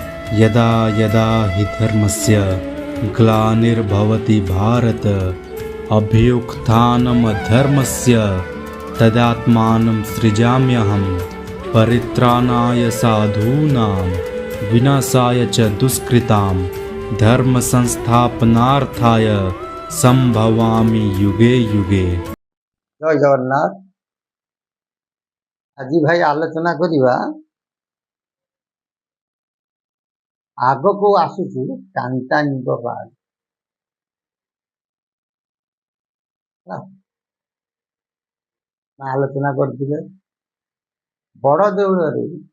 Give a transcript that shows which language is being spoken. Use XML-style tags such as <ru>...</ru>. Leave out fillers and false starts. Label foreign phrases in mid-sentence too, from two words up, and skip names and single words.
<sa>यदा यदा हि धर्मस्य ग्लानिर्भवति भारत अभ्युत्थानमधर्मस्य तदात्मानं सृजाम्यहं परित्राणाय साधूनां विनाशाय च दुष्कृतां धर्म संस्थापनार्थाय संभवामि युगे युगे।</sa> <or>ଜୟ ଜଗନ୍ନାଥ। ଆଜି ଭାଇ ଆଲୋଚନା କରିବା ଆଗକୁ ଆସୁଛି କାନ୍ତାଣୀ ପାଦ ଆଲୋଚନା କରୁଥିଲେ ବଡ଼ ଦେଉଳ ରେ</or>